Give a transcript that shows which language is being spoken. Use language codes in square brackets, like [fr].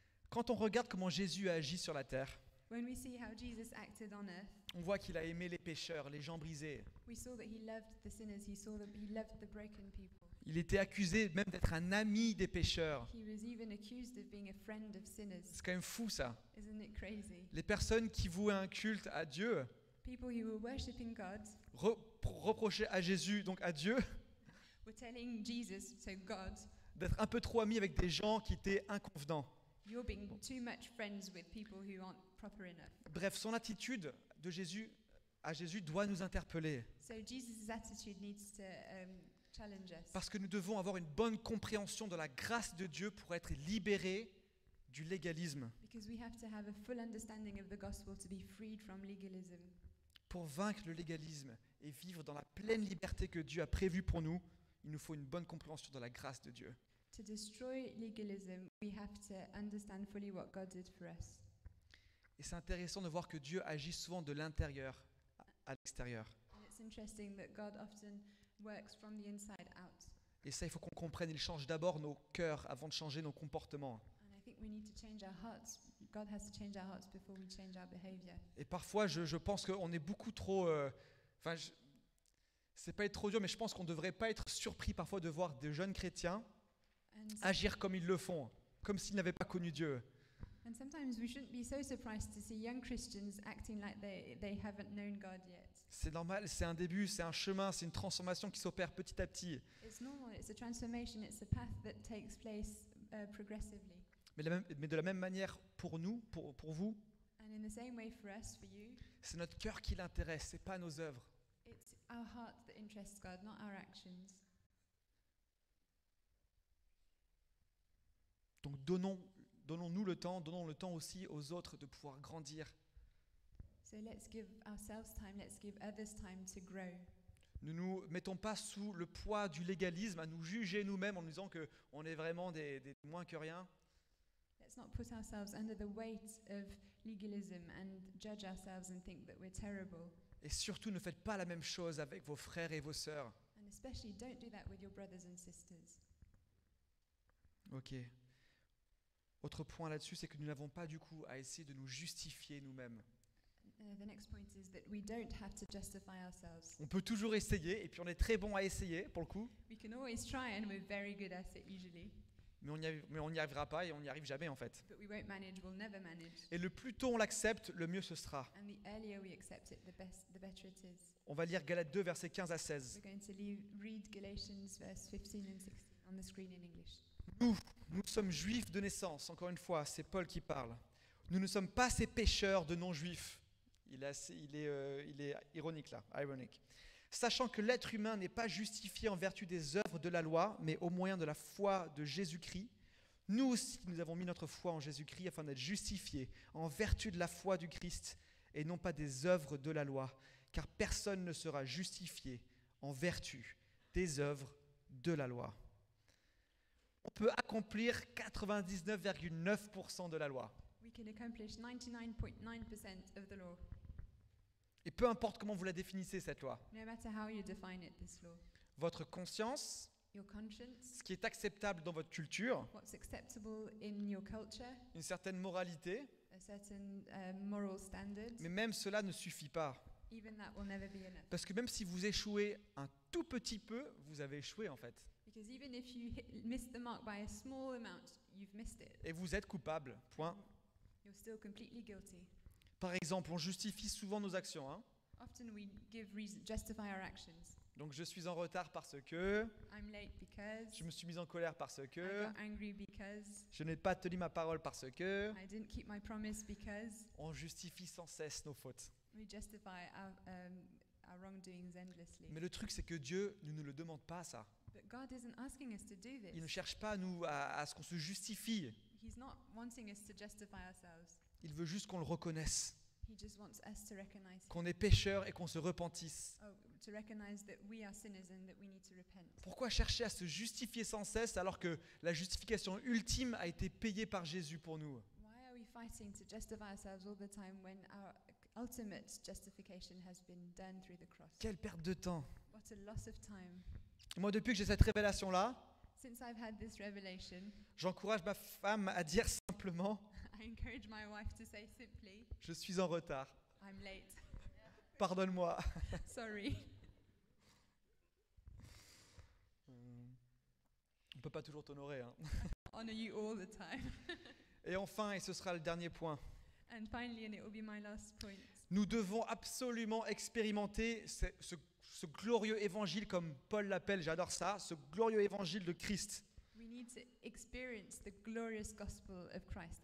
[fr] Quand on regarde comment Jésus a agi sur la terre, [en] When we see how Jesus acted on earth, [fr] on voit qu'il a aimé les pécheurs, les gens brisés. [en] we saw that he loved the sinners. He loved the broken people. [fr] Il était accusé même d'être un ami des pécheurs. [en] He was even accused of being a friend of sinners. [fr] C'est quand même fou ça. [en] Isn't it crazy? [fr] Les personnes qui vouaient un culte à Dieu [en] People who were worshipping God [fr] reprochaient à Jésus, donc à Dieu, [en] were telling Jesus, so God, [fr] d'être un peu trop ami avec des gens qui étaient inconvenants. [en] you're being too much friends with people who aren't proper enough. [fr] Bref, son attitude de Jésus à Jésus doit nous interpeller. [en] So Jesus' attitude needs to challenge us. [fr] Parce que nous devons avoir une bonne compréhension de la grâce de Dieu pour être libérés du légalisme. [en] Because we have to have a full understanding of the gospel to be freed from legalism. [fr] Pour vaincre le légalisme et vivre dans la pleine liberté que Dieu a prévue pour nous, il nous faut une bonne compréhension de la grâce de Dieu. [en] To destroy legalism, we have to understand fully what God did for us. [fr] Et c'est intéressant de voir que Dieu agit souvent de l'intérieur à l'extérieur. [en] And it's interesting that God often works from the inside out. [fr] Et ça, il faut qu'on comprenne, il change d'abord nos cœurs avant de changer nos comportements. [en] And I think we need to change our hearts. God has to change our hearts before we change our behavior. [fr] Et parfois, je pense qu'on est beaucoup trop... c'est pas être trop dur, mais je pense qu'on ne devrait pas être surpris parfois de voir des jeunes chrétiens [en] And, [fr] agir comme ils le font, comme s'ils n'avaient pas connu Dieu. [en] and sometimes we shouldn't be so surprised to see young Christians acting like they haven't known God yet. [fr] C'est normal, c'est un début, c'est un chemin, c'est une transformation qui s'opère petit à petit. [en] It's normal, it's a transformation, it's a path that takes place progressively. [fr] Mais de la même manière, pour nous, pour vous, [en] And in the same way for us, for you, [fr] c'est notre cœur qui l'intéresse, c'est pas nos œuvres. [en] it's our heart that interests God, not our actions. [fr] Donc donnons-nous le temps, donnons le temps aussi aux autres de pouvoir grandir. [en] So let's give ourselves time, let's give others time to grow. [fr] Ne nous mettons pas sous le poids du légalisme, à nous juger nous-mêmes en nous disant qu'on est vraiment des moins que rien. [en] Let's not put ourselves under the weight of legalism and judge ourselves and think that we're terrible. [fr] Et surtout, ne faites pas la même chose avec vos frères et vos sœurs. [en] And especially don't do that with your brothers and sisters. Ok. [fr] Autre point là-dessus, c'est que nous n'avons pas du coup à essayer de nous justifier nous-mêmes. [en] The next point is that we don't have to justify ourselves. [fr] On peut toujours essayer, et puis on est très bon à essayer pour le coup, [en] We can always try and we're very good at it usually, [fr] mais on n'y arrivera pas et on n'y arrive jamais en fait. [en] but we won't manage, we'll never manage. [fr] Et le plus tôt on l'accepte, le mieux ce sera. [en] And the earlier we accept it, the better it is. [fr] On va lire Galates 2, versets 15 à 16. [en] We're going to read Galatians verse 15 and 16 on the screen in English. [fr] Nous sommes juifs de naissance, encore une fois, c'est Paul qui parle. Nous ne sommes pas ces pécheurs de non-juifs. Il est ironique là, ironique. Sachant que l'être humain n'est pas justifié en vertu des œuvres de la loi, mais au moyen de la foi de Jésus-Christ, nous aussi nous avons mis notre foi en Jésus-Christ afin d'être justifiés en vertu de la foi du Christ et non pas des œuvres de la loi, car personne ne sera justifié en vertu des œuvres de la loi. On peut accomplir 99,9% de la loi. [en] We can accomplish 99.9% of the law, [fr] Et peu importe comment vous la définissez, cette loi. [en] no matter how you define it, this law. [fr] Votre conscience, [en] Your conscience, [fr] ce qui est acceptable dans votre culture, [en] what's acceptable in your culture, [fr] une certaine moralité, [en] a certain moral standard, [fr] mais même cela ne suffit pas. [en] even that will never be enough. [fr] Parce que même si vous échouez un tout petit peu, vous avez échoué en fait. [en] Because even if you miss the mark by a small amount, you've missed it. [fr] Et vous êtes coupable, point. [en] You're still completely guilty. [fr] Par exemple, on justifie souvent nos actions. [en] Often we justify our actions. [fr] Donc je suis en retard parce que, [en] I'm late because, [fr] je me suis mis en colère parce [en] I [fr] que, [en] got angry because, [fr] je n'ai pas tenu ma parole parce que, [en] I didn't keep my promise because. [fr] on justifie sans cesse nos fautes. [en] We justify our wrongdoings endlessly. [fr] Mais le truc, c'est que Dieu ne nous le demande pas, ça. [en] But God isn't asking us to do [fr] Il ne [en] this. [fr] cherche pas à ce qu'on se justifie. [en] He's not wanting us to justify ourselves. [fr] Il veut juste qu'on le reconnaisse, [en] He just wants us to recognize Him. [fr] qu'on est pécheurs et qu'on se repentisse. [en] Oh, to recognize that we are sinners and that we need to repent. [fr] Pourquoi chercher à se justifier sans cesse alors que la justification ultime a été payée par Jésus pour nous? [en] Why are we fighting to justify ourselves all the time when our ultimate justification has been done through the cross? [fr] Quelle perte de temps! [en] What a loss of time. [fr] Moi, depuis que j'ai cette révélation-là, [en] Since I've had this revelation, [fr] j'encourage ma femme à dire simplement [en] I encourage my wife to say simply, [fr] « Je suis en retard, [en] I'm late. [fr] pardonne-moi [en] Sorry. ». [fr] On ne peut pas toujours t'honorer. Hein. [en] Honor you all the time. [fr] Et enfin, et ce sera le dernier point, [en] And finally, and it will be my last point, [fr] nous devons absolument expérimenter ce glorieux évangile, comme Paul l'appelle, j'adore ça, ce glorieux évangile de Christ. [en] we need to experience the glorious gospel of Christ.